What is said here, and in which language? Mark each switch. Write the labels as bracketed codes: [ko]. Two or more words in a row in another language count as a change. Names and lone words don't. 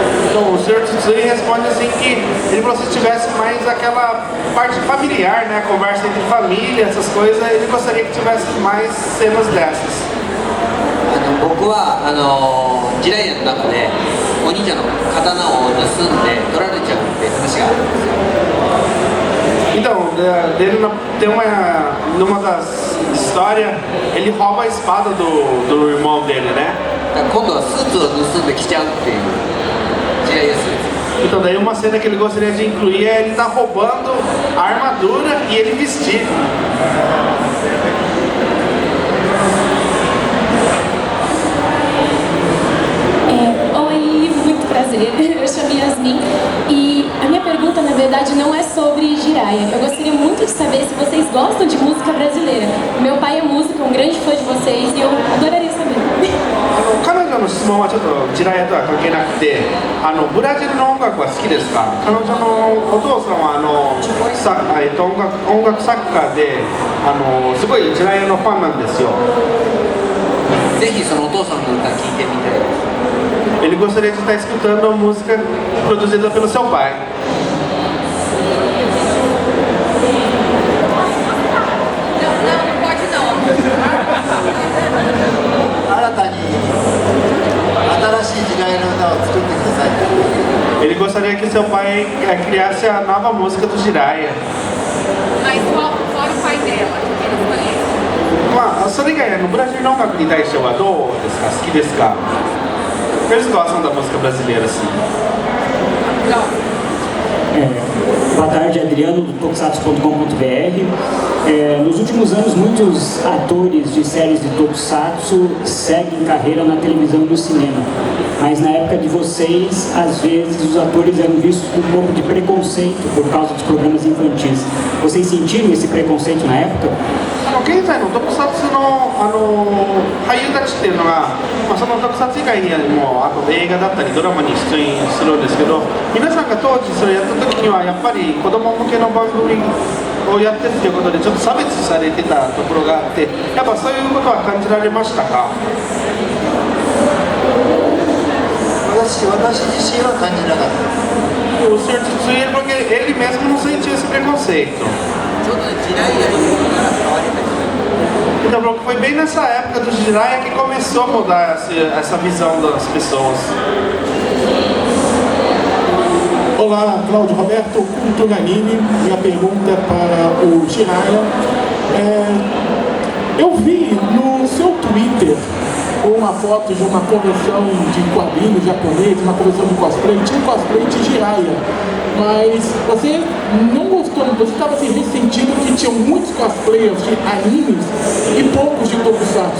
[pt] Então o Sr. Tsutsui responde assim que ele falou se tivesse mais aquela parte familiar, né, conversa entre família, essas coisas, ele gostaria que tivesse mais cenas dessas. [ja] 僕はジライヤの中でお兄ちゃんの刀を盗んで取られちゃうっていう話があるんですよ。 [pt] Então, tem numa das histórias, ele rouba a espada do irmão dele, né? [ja] 今度はスーツを盗んで着ちゃうっていうジライヤスーツ。 [pt] Então daí uma cena que ele gostaria de incluir é ele tá roubando a armadura e ele vestir. Oi, muito prazer. Eu chamo Yasmin e a minha pergunta na verdade não é sobre Jiraiya. Eu gostaria muito de saber se vocês gostam de música brasileira. Meu pai é músico, um grande fã de vocês e eu adoraria saber. [ja] の質問はちょっとジラヤとは関係なくて、ブラジルの音楽は好きですか？彼女のお父さんは音楽作家で、すごいジラヤのファンなんですよ。ぜひそのお父さんの歌聴いてみたいです。 [pt] Ele gostaria de estar escutando a música produzida pelo seu pai. [ja] 新たに新しい時代の歌を作ってください。 [pt] Ele gostaria que seu pai criasse a nova música do Jiraiya. Mas fora o pai dela, que eles conhecem. [ja] まあ、それ以外のブラジルの音楽に対してはどうですか？好きですか [pt] ？Eles gostam da música brasileira, sim. Boa tarde, Adriano, do Tokusatsu.com.br. Nos últimos anos, muitos atores de séries de Tokusatsu seguem carreira na televisão e no cinema. Mas na época de vocês, às vezes, os atores eram vistos com um pouco de preconceito por causa dos programas infantis. Vocês sentiram esse preconceito na época? [ja] 現在の特撮の、俳優たちっていうのが、その特撮以外にもあと映画だったりドラマに出演するんですけど、皆さんが当時それやった時にはやっぱり子供向けの番組をやってるということでちょっと差別されてたところがあって、やっぱそういうことは感じられましたか？私自身は感じなかった。 [pt] O senhor Titsui, porque ele mesmo não sentiu esse preconceito. [ja] ちょうど時代やりから変わりました。 [pt] Então, foi bem nessa época do Jiraiya que começou a mudar essa visão das pessoas. Olá, Cláudio Roberto, Culturanini. Minha pergunta é para o Jiraiya. Eu vi no seu Twitter uma foto de uma convenção de quadrinhos japonês, uma convenção de cosplay, tinha cosplay de Jiraiya, mas você não gostou, você estava assim, ressentindo que tinham muitos cosplayers de animes e poucos de Tokusatsu.